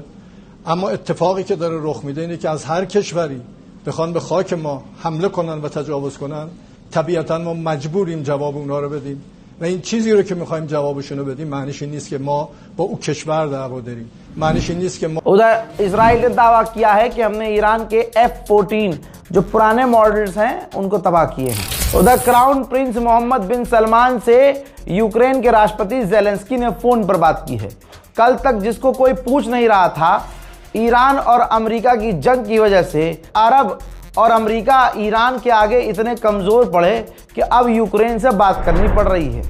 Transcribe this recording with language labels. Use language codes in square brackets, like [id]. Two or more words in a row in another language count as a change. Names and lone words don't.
[fa] اما اتفاقی که داره رخ میده اینه که از هر کشوری بخوان به خاک ما حمله کنن و تجاوز کنن، طبیعتا ما مجبوریم جواب اونها رو بدیم و این چیزی رو که میخوایم جوابشون رو بدیم معنیش این نیست که ما با او کشور دعوا داریم، معنیش این نیست که ما [hi] उधर इसराइल ने दावा किया है कि हमने ईरान के F-14 जो पुराने मॉडल्स हैं उनको तबाह किए हैं। उधर क्राउन प्रिंस मोहम्मद बिन सलमान से यूक्रेन के राष्ट्रपति जेलेंस्की ने फोन पर बात की है। कल तक जिसको कोई पूछ नहीं रहा था, ईरान और अमेरिका की जंग की वजह से अरब और अमेरिका ईरान के आगे इतने कमज़ोर पड़े कि अब यूक्रेन से बात करनी पड़ रही है।